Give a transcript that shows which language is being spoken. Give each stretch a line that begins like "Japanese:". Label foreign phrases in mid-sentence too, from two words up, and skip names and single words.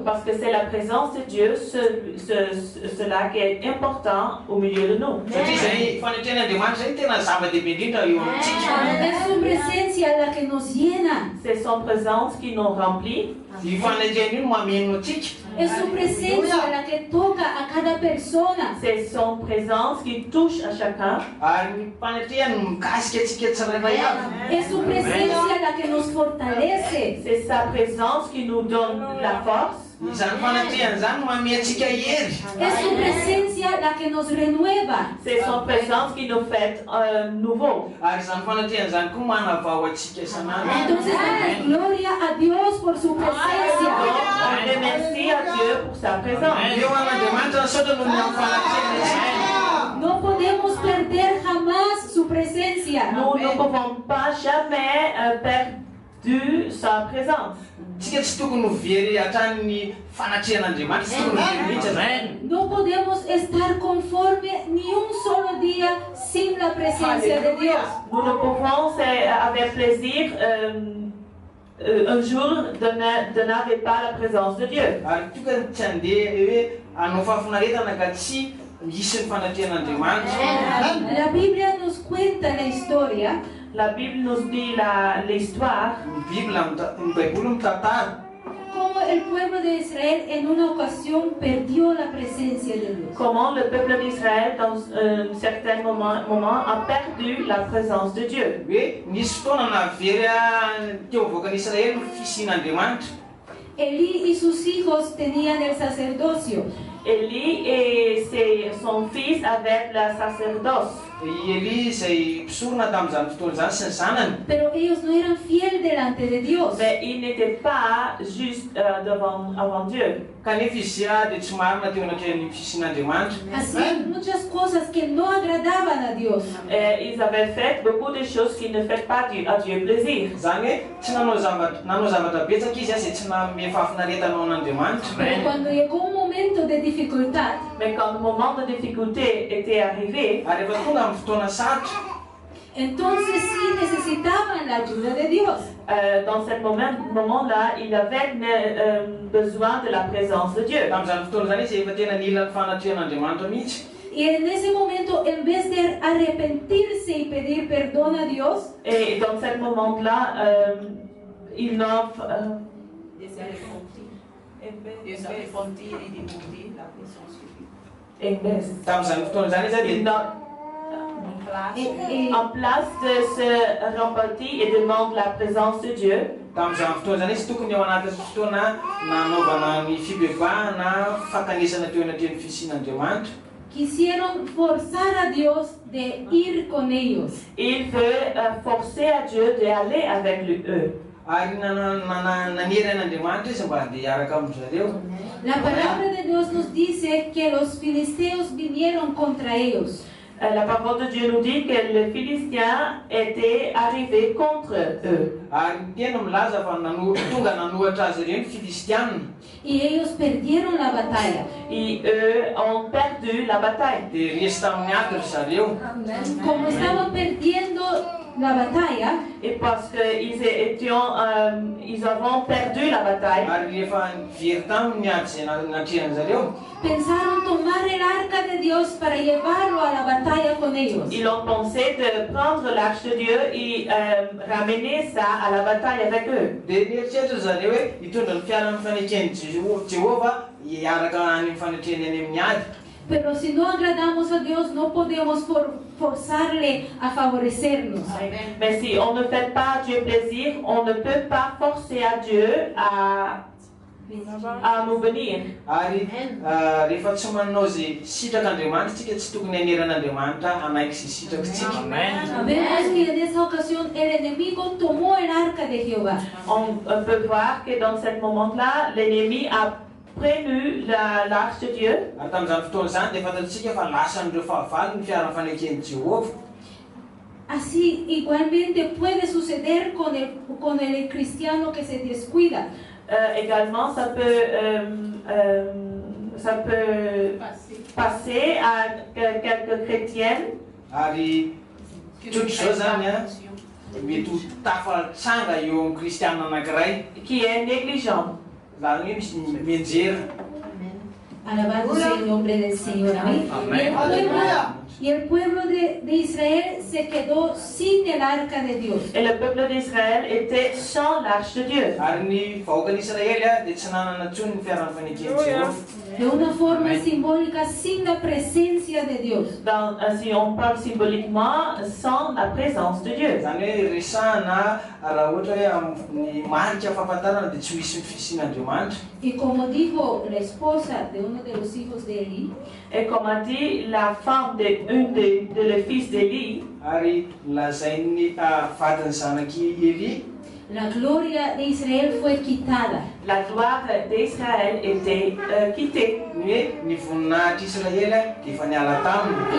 French: Parce que c'est la présence de Dieu, cela qui est important au milieu de nous.
Malagasy: Satria izay fanetrehan'Andriamanitra zay tena zava-dehibe indrindra eo amintsika.
Spanish: Es su presencia la que nos llena.
French: C'est son présence qui nous remplit.
Malagasy: Io fanetrehana io no mameno atsika.
Spanish: Es su presencia la que toca a cada persona.
French: C'est son présence qui touche à chacun.
Malagasy: Ary ny fanetrehany mikasika atsika tsirairay avy.
Spanish: Es su presencia la que nos fortalece.
French: C'est sa présence qui nous donne la force.
Malagasy: Izany fanetrehany zany mamea atsika hery.
Spanish: Es su presencia la que nos renueva.
French: C'est son présence qui nous fait nouveau.
Malagasy: Ary izany fanetrehany zany koa manavao atsika isanandro.
Spanish: Entonces damos gloria a Dios por su presencia.
French: On remercie à Dieu pour sa présence.
Malagasy: Eo an'Andriamanitra ny saotra noho ny amin'ny fanetrehany atsika.
Spanish: No podemos perder jamás su presencia.
French: Nous ne pouvons pas jamais perdre sa présence.
Malagasy: Tsika tsy tokony ho very hatrany ny fanatrehan'Andriamanitra, tsy tokony ho very mihitsy zany.
Spanish: No podemos estar conforme ni un solo día sin la presencia de Dios.
French: Nous ne pouvons avec plaisir un jour de n'avoir pas la présence de Dieu.
Malagasy: Ary tokony tsy handeha hoe hanao fahafinaretana ka tsy misy ny fanatrehan'Andriamanitra.
Spanish: La Biblia nos cuenta la historia
French: La Bible nous dit l'histoire
Malagasy: Ny Bibla, ny Baiboly mitantara
Spanish: como el pueblo de Israel en una ocasión perdió la presencia de Dios.
French: Comment le peuple d'Israël, dans un certain moment, a perdu la présence de Dieu.
Malagasy: hoe nisy fotoana navery teo avoakan'i Israely ny fisian'Andriamanitra.
Spanish: Elí y sus hijos tenían el sacerdocio.
French: Élie et son fils avec le sacerdoce.
Malagasy: I Eli izay mpisorona tamin'izany fotoana izany sy ny zanany.
Spanish: Pero ellos no eran fieles delante de Dios.
French: Mais il n'était pas juste avant Dieu.
Malagasy: Kanefa izy dia tsy marina teo anatrehan'ny fisian'Andriamanitra.
Spanish: Hacían muchas cosas que no agradaban a Dios.
French: Ils avaient fait beaucoup de choses qui ne font pas à Dieu plaisir.
Malagasy: Zany hoe tsy nanao zavatra betsaka izy izay tsy nanome fahafinaretanao an'Andriamanitra.
Spanish: Pero cuando llegó un momento de dificultad,
French: Mais quand le moment de difficulté était arrivé,
Malagasy: Ary rehefa tonga amin'ny fotoana sarotra,
Spanish: entonces sí necesitaban la ayuda de Dios.
French: dans ce moment-là, il avait besoin de la présence de Dieu.
Malagasy: tamin'izany fotoana izany izy efa tena nila ny fanatrehan'Andriamanitra mihitsy.
Spanish: Y en ese momento, en vez de arrepentirse y pedir perdón a Dios,
French: Et dans ce moment-là, il n'a
Malagasy: Tamin'izany fotoana izany izy dia
French: en place de se repentir et demande la présence de Dieu.
Malagasy: tamin'izany fotoana izany izy tokony ao anatin'ny fotoana nanaovana ny fibebahana fankanesana teo anatrehan'ny fisian'Andriamanitra.
Spanish: quisieron forzar a Dios de ir con ellos.
French: Il veut forcer à Dieu d'aller avec eux.
Malagasy: Ary naniry an'Andriamanitra izy mba handeha hiaraka amin'izareo.
Spanish: La palabra de Dios nos dice que los filisteos vinieron contra ellos.
French: La parole de Dieu nous dit que les Philistins étaient arrivés contre eux.
Malagasy: Ary tena milaza fa tonga nanohatra azy ireo ny filistianina.
Spanish: Y ellos perdieron la batalla.
French: Et eux ont perdu la bataille.
Malagasy: Dia resy tamin'ny ady ry zareo.
Spanish: Como estaban perdiendo la batalla,
French: Et parce qu'ils ils avaient perdu la bataille,
Malagasy: Ary rehefa very tamin'ny ady izay natrehan zareo,
Spanish: pensaron tomar el arca de Dios para llevarlo a la batalla con ellos.
French: ils ont pensé de prendre l'arche de Dieu et ramener ça à la bataille avec eux.
Malagasy: dia nieritreritra ry zareo hoe hitondra ny fiaran'ny faneken'i Jehova hiaraka any amin'ny fanetreny any amin'ny ady.
Spanish: Pero si no agradamos a Dios, no podemos forzarle a favorecernos.
French: Mais si on ne fait pas Dieu plaisir, on ne peut pas forcer à Dieu à nous venir.
Malagasy: Ary rehefa tsy manao zay sitrak'Andriamanitra tsika tsy tokony haneran'Andriamanitra anaiky sy sitrakintsika.
Spanish: Vemos que en esa ocasión el enemigo tomó el arca de Jehová.
French: On peut voir que dans ce moment-là, l'ennemi a pris l'arche de Dieu.
Malagasy: Ary tamin'izany fotoana izany dia fantatsika fa lasan'ireo fahavalo ny fiaran'ny faneken'i Jehova.
Spanish: Así igualmente puede suceder con el cristiano que se descuida.
French: Également, ça peut passer à quelques chrétiens
Malagasy: Ary tsotro zao zany mety ho tafatsanga eo amin'ny kristianina anankiray.
French: qui est négligent.
Malagasy: Zany hoe misy mienjera.
Spanish: Alabado sea el nombre del Señor. Amén. Y el pueblo de Israel se quedó sin el arca de Dios.
French: Et le peuple d'Israël était sans l'arche de Dieu.
Malagasy: Ary ny vahoakan'Israely dia tsy nanana intsony ny fiaran'ny faneken'i Jehova.
Spanish: De una forma simbólica, sin la presencia de Dios.
French: Si on parle symboliquement, sans la présence de Dieu.
Malagasy: Zany hoe resahana raha ohatra hoe amin'ny marika fahafantarana dia tsy misy ny fisian'Andriamanitra.
Spanish: Y como dijo la esposa de uno de los hijos de Elí,
French: Et comme a dit la femme de le fils d'Élie,
Malagasy: Ary lazain'ny vadiny zanaky Eli,
Spanish: la gloria de Israel fue quitada.
French: la gloire d'Israël était quittée.
Malagasy: ny hoe ny voninahitra Israely dia efa niala taminy.